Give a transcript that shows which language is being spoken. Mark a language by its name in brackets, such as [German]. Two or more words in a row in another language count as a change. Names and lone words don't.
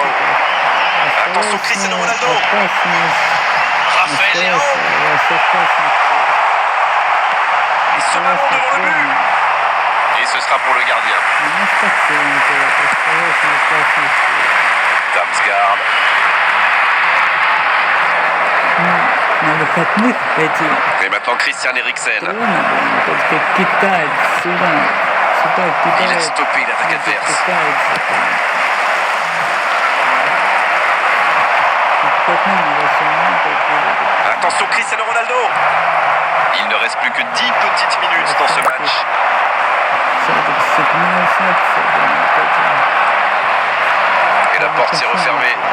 [French] Attention Cristiano Ronaldo. Raphaël Léao. Et ce ballon devant le but. Et ce sera pour le gardien. Damsgaard. [Russian] На выходных эти [French] Et maintenant Christian Eriksen. [Russian] только кидают сюда. Сюда [French] Il a [Russian] кидают. [French] stoppé l'attaque adverse. Attention Cristiano Ronaldo. Il ne reste plus que 10 petites minutes dans ce match. Et la porte s'est refermée.